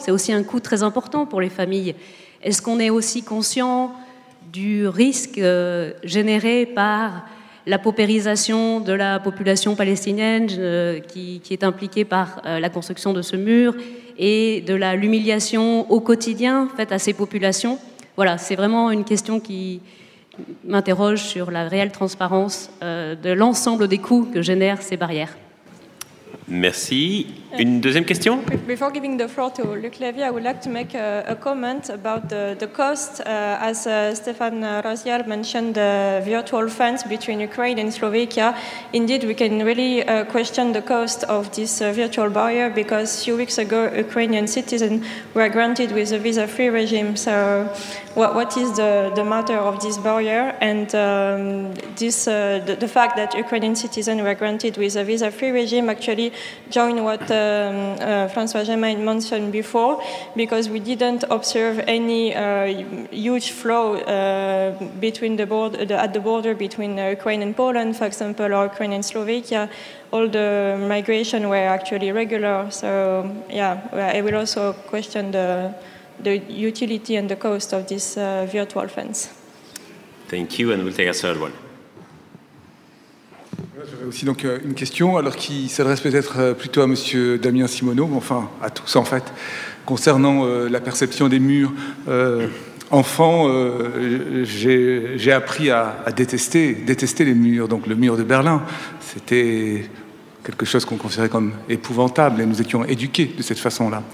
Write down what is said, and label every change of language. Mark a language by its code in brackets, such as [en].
[fr] C'est aussi un coût très important pour les familles. Est-ce qu'on est aussi conscient du risque généré par la paupérisation de la population palestinienne qui est impliquée par la construction de ce mur et de l'humiliation au quotidien faite à ces populations? Voilà, c'est vraiment une question qui m'interroge sur la réelle transparence de l'ensemble des coûts que génèrent ces barrières. Merci. Une deuxième question? [en] Before giving the floor to Luc Lévy, I would like to make a comment about the cost. As Stefan Raziel mentioned, the virtual fence between Ukraine and Slovakia. Indeed, we can really question the cost of this virtual barrier, because a few weeks ago, Ukrainian citizens were granted with a visa-free regime. So what is the matter of this barrier? And the fact that Ukrainian citizens were granted with a visa-free regime actually join what François Germain mentioned before, because we didn't observe any huge flow between at the border between Ukraine and Poland, for example, or Ukraine and Slovakia. All the migration were actually regular. So yeah, I will also question the utility and the cost of this virtual fence. Thank you, and we'll take a third one. [fr] J'avais aussi donc une question, alors qui s'adresse peut-être plutôt à Monsieur Damien Simoneau, enfin à tous en fait, concernant la perception des murs. Enfant, j'ai appris à détester les murs. Donc le mur de Berlin, c'était quelque chose qu'on considérait comme épouvantable, et nous étions éduqués de cette façon-là.